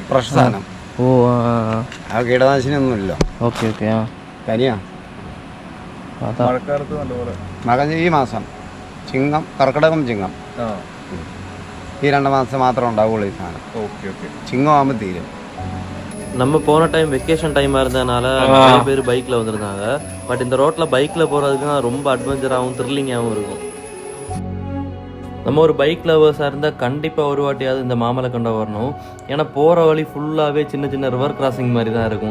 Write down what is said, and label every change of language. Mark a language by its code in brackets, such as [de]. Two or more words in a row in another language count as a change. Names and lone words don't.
[ml] ഫ്രഷ് സാധനം. ഓ ആ കീടനാശിനി ഒന്നുമില്ല. ഓക്കെ ഓക്കെ. തനിയാ മഴക്കാലത്ത് നല്ലപോലെ മകൻ ഈ മാസം ചിങ്ങം, കർക്കിടകം, ചിങ്ങം ഈ 2 മാസം മാത്രം ഉണ്ടാവുള്ളൂ ഈ സാധനം. ചിങ്ങം ആകുമ്പോൾ തീരും. [ta] நம்ம போன டைம் [en] vacation time [ta] இருந்ததுனால நிறைய பேர் பைக்கில் வந்திருந்தாங்க. பட் இந்த ரோட்டில் பைக்கில் போகிறதுக்கு ரொம்ப அட்வென்ச்சராகவும் த்ரில்லிங்காகவும் இருக்கும். நம்ம ஒரு [en] bike lovers [ta] இருந்தால் கண்டிப்பாக ஒரு வாட்டியாவது இந்த மாமலைக்கொண்டை வரணும். ஏன்னா போகிற வழி ஃபுல்லாகவே சின்ன சின்ன [en] river crossing [ta] மாதிரி தான் இருக்கும்.